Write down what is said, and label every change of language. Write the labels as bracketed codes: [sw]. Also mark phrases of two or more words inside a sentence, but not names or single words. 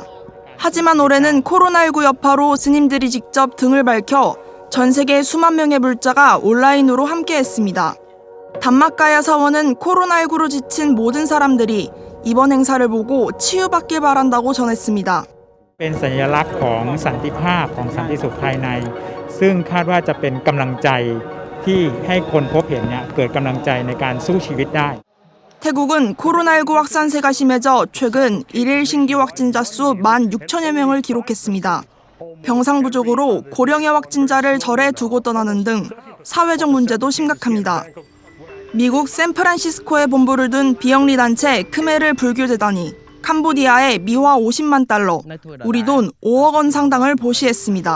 [ko] 하지만 올해는 코로나19 여파로 스님들이 직접 등을 밝혀 전 세계 수만 명의 불자가 온라인으로 함께했습니다. 담마카야 사원은 코로나19로 지친 모든 사람들이 이번 행사를 보고 치유받길 바란다고 전했습니다. [th] เป็นสัญลักษณ์ของสันติภาพของสันติสุขภายในซึ่งคาดว่าจะเป็นกำลังใจที่ให้คนพบเห็นเกิดกำลังใจในการสู้ชีวิตได้ [ko] 태국은 코로나19 확산세가 심해져 최근 일일 신규 확진자 수 16,000여 명을 기록했습니다. 병상 부족으로 고령의 확진자를 절에 두고 떠나는 등 사회적 문제도 심각합니다. 미국 샌프란시스코에 본부를 둔 비영리 단체 크메르 불교재단이 캄보디아에 미화 50만 달러, 우리 돈 5억 원 상당을 보시했습니다.